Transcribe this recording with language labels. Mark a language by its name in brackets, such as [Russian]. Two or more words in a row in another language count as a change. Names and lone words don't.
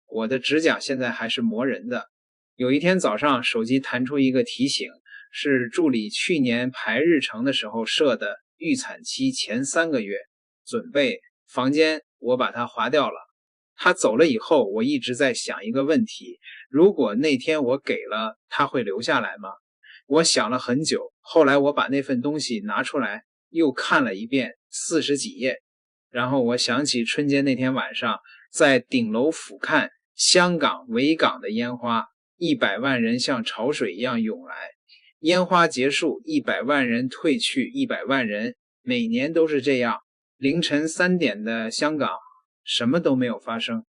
[Chinese] 我的指甲現在還是磨人的。有一天早上，手機弹出一個提醒，是助理去年排日程的時候設的預產期前3個月準備房間，我把它劃掉了。他走了以後，我一直在想一個問題，如果那天我給了，他會留下來嗎？我想了很久，後來我把那份東西拿出來又看了一遍，40 幾頁，然後我想起春節那天晚上在頂樓俯瞰香港維港的煙花，100萬人像潮水一樣湧來，煙花結束，100萬人退去，100萬人，每年都是這樣。凌晨3點的香港，什麼都沒有發生。